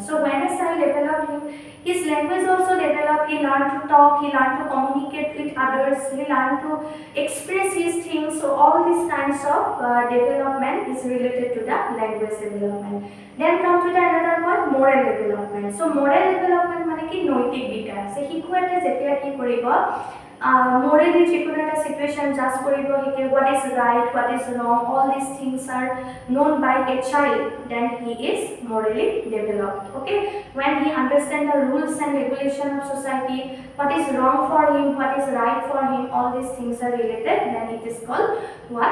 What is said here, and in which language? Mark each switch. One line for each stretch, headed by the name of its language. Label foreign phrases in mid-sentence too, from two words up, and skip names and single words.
English: So when a child developed his language also developed. He learned to talk, he learned to communicate with others, he learned to express his things. So all these kinds of development is related to the language development. Then come to the another point, moral development. So moral development
Assamese: মানে কি নৈতিক বিকাশ। সে শিশু এটা যেতিয়া কি কৰিব morally যিকোনো এটা
English: situation judge
Assamese: কৰিব শিকে,
English: what is right, what is wrong, all these things are known by a child, then he is morally developed. Okay, when he understands the rules and regulation of society, what is wrong for him, what is right for him, all these things are related, then it is called what?